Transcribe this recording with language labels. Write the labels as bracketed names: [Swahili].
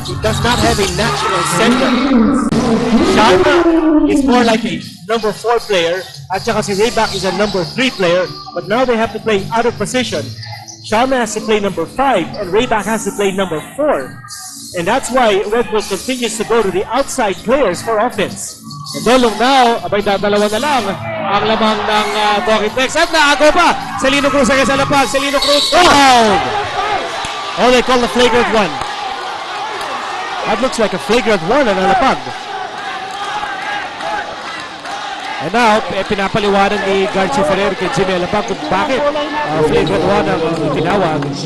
[English] He does not have a natural center. Sharma is more like a number 4 player, [Filipino] at saka si [English] Rayback is a number 3 player, but now they have to play out of position. Sharma has to play number 5 and Rayback has to play number 4. And that's why Red Bull continues to go to the outside players for offense. [Filipino] And Dolong now, abay dalawa na lang ang lamang ng Talking Tex. At naago pa! [English] Celino Cruz against Alapag. Celino Cruz down! Oh, they call the flagrant one. That looks like a flagrant one on Alapag. [Filipino] And now, pinapaliwanag ni Garcia Ferrer kay Jimmy Alapag kung bakit flagrant one ang tinawag.